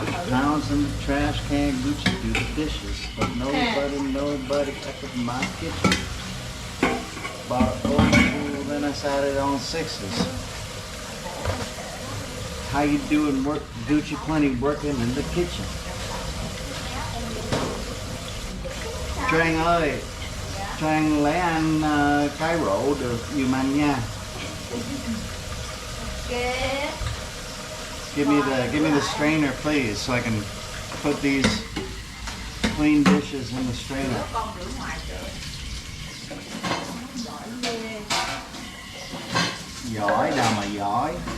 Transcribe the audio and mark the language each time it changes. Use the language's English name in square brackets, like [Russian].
[English] Pounds in the trash can, Gucci do the dishes. But nobody kept it in my kitchen. Bought an old school, then I sat it on sixes. How you doing work, Gucci plenty working in the kitchen? [Vietnamese] Trang ơi, Trang lấy ăn cái rổ được giùm anh nha. [English] Give me the strainer, please, so I can put these clean dishes in the strainer. [Vietnamese] Giỏi nào mà giỏi.